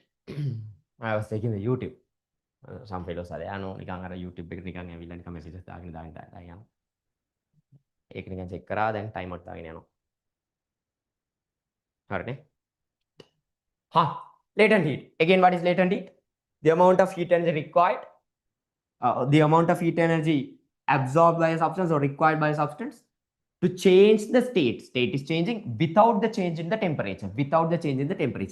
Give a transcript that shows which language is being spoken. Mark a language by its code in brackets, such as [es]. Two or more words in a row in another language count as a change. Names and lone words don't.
[en] I was taking the YouTube. Some fellows are there. I know [si] නිකන් අර YouTube එකට නිකන් ඇවිල්ලා නිකන් messages දාගෙන යනවා. ඒක නිකන් check කරා දැන් [en] time out [si] දාගෙන යනවා. හරිනේ? [en] Latent heat. Again, what is latent heat? The amount of heat energy required, the amount of heat energy absorbed by a substance or required by a substance to change the state. State is changing without the change in the temperature. Without the change in the temperature.